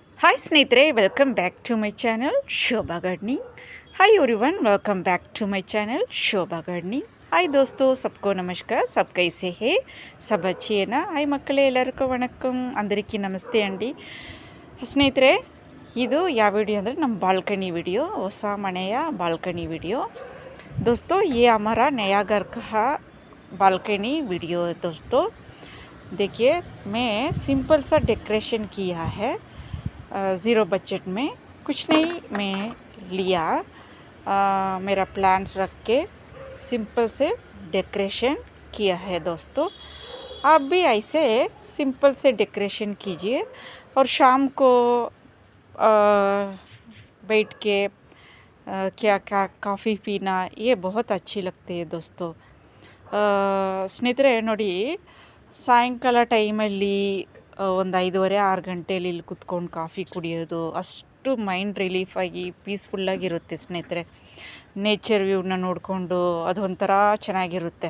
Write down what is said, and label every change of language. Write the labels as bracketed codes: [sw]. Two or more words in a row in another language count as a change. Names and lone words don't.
[kn] ಹಾಯ್ ಸ್ನೇಹಿತರೆ, [en] welcome back to my channel [kn] ಶೋಭಾ गार्डनिंग। [en] Hi everyone, welcome back to my channel Shobha Gardening. [hi] हाय दोस्तों, सबको नमस्कार। सब कैसे है? सब अच्छी है ना? हाय [kn] ಮಕ್ಕಳೇ, ಎಲ್ಲರಿಗೂ [hi] ವಣಕ್ಕಂ, [te] అందరికీ నమస్తే అండి। [kn] ಸ್ನೇಹಿತರೆ, ಇದು ಯಾವ ವಿಡಿಯೋ ಅಂದರೆ ನಮ್ಮ ಬಾಲ್ಕನಿ ವಿಡಿಯೋ, ಹೊಸ ಮನೆಯ ಬಾಲ್ಕನಿ ವಿಡಿಯೋ। [hi] दोस्तों, ये हमारा नया घर का बालकनी वीडियो है। दोस्तों देखिए, मैं सिंपल सा डेकोरेशन किया है, ज़ीरो बजट में। कुछ नहीं मैं लिया, मेरा प्लान्स रख के सिंपल से डेकोरेशन किया है। दोस्तों आप भी ऐसे सिंपल से डेकोरेशन कीजिए और शाम को बैठ के क्या क्या कॉफ़ी पीना, ये बहुत अच्छी लगती है। [kn] दोस्तों ಸ್ನೇಹಿತರೆ ನೋಡಿ, ಸಾಯಂಕಾಲ ಟೈಮಲ್ಲಿ ಒಂದು 5:30-6 ಗಂಟೆಯಲ್ಲಿ ಇಲ್ಲಿ ಕುತ್ಕೊಂಡು ಕಾಫಿ ಕುಡಿಯೋದು ಅಷ್ಟು ಮೈಂಡ್ ರಿಲೀಫಾಗಿ ಪೀಸ್ಫುಲ್ಲಾಗಿರುತ್ತೆ ಸ್ನೇಹಿತರೆ। ನೇಚರ್ ವ್ಯೂನ ನೋಡಿಕೊಂಡು ಅದು ಒಂಥರ ಚೆನ್ನಾಗಿರುತ್ತೆ।